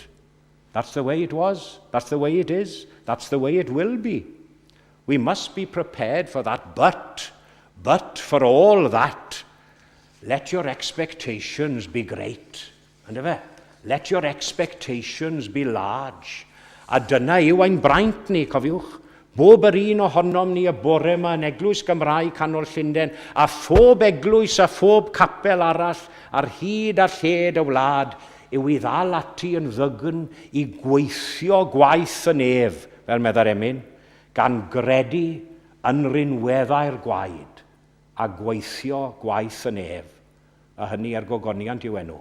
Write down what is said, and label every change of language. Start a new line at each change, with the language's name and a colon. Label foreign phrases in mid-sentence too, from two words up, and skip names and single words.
English: That's the way it was. That's the way it is. That's the way it will be. We must be prepared for that. But for all that, let your expectations be great. Let your expectations be large.
Welsh: A dyna yw ein braint ni, cofiwch. bob yr un ohonom ni y bore yma yn Eglwys Gymraeg Canol Llundain, a phob eglwys a phob capel arall ar hyd a lled y wlad, yw i ddal ati yn ddygn i gweithio gwaith y nef, fel meddai'r emyn, gan gredu yn rinweddau'r gwaed a gweithio gwaith y nef, a hynny ar gogoniant i'w enw.